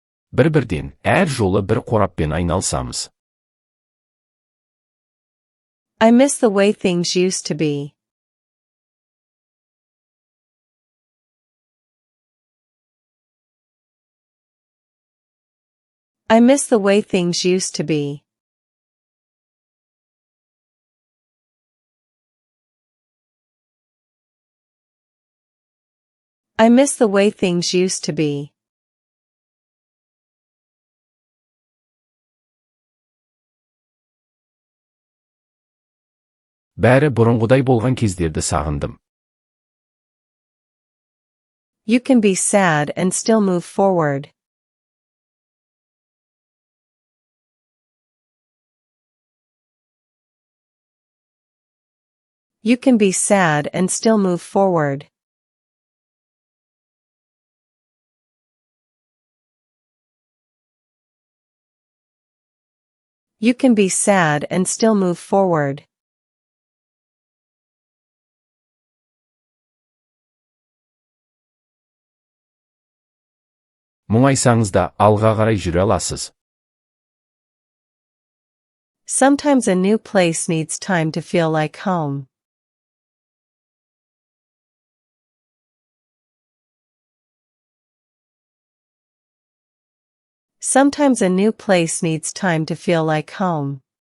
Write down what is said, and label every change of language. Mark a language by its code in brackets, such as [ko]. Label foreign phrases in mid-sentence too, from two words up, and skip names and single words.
[kk] Бір-бірден, әр жолы бір қораппен айналсамыз. [en] I miss the way things used to be. I miss the way things used to be. I miss the way things used to be. [kk] Бәрі бұрынғыдай болған кездерді сағындым. [en] You can be sad and still move forward. You can be sad and still move forward. You can be sad and still move forward. [kk] Мұңайсаңыз да алға қарай жүре аласыз. [en] Sometimes a new place needs time to feel like home. Sometimes a new place needs time to feel like home.